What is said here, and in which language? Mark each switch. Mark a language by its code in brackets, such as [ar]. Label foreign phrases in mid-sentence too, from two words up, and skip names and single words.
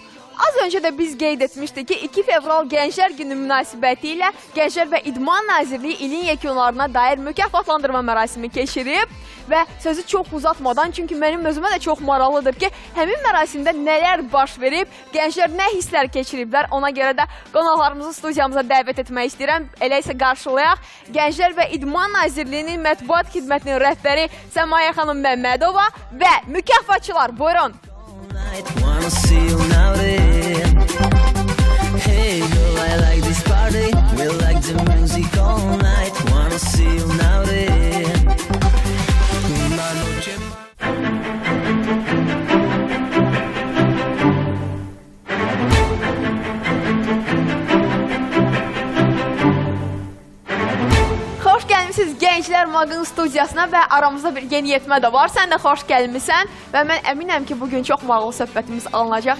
[az] Az öncə də biz qeyd etmişdik ki, 2 fevral Gənclər Günü münasibəti ilə Gənclər və İdman Nazirliyi ilin yekunlarına dair mükafatlandırma mərasimi keçirib və sözü çox uzatmadan, çünki mənim özümə də çox maraqlıdır ki, həmin mərasimdə nələr baş verib, gənclər nə hisslər keçiriblər, ona görə də qonaqlarımızı studiyamıza dəvət etmək istəyirəm. Elə isə qarşılayaq Gənclər və İdman Nazirliyinin mətbuat xidmətinin rəhbəri Səmaya xanım Məmmədova və mükafatçılar, buyurun. [en] Wanna see you now then. Hey girl, I like this party. We like the music all night. Wanna see you now then. [es] Una noche [az] Xoş gəlmisiniz Gənclər MAQ-ın studiyasına və aramızda bir yeniyetmə də var. Sən də xoş gəlmisən və mən əminəm ki, bugün çox maraqlı söhbətimiz alınacaq.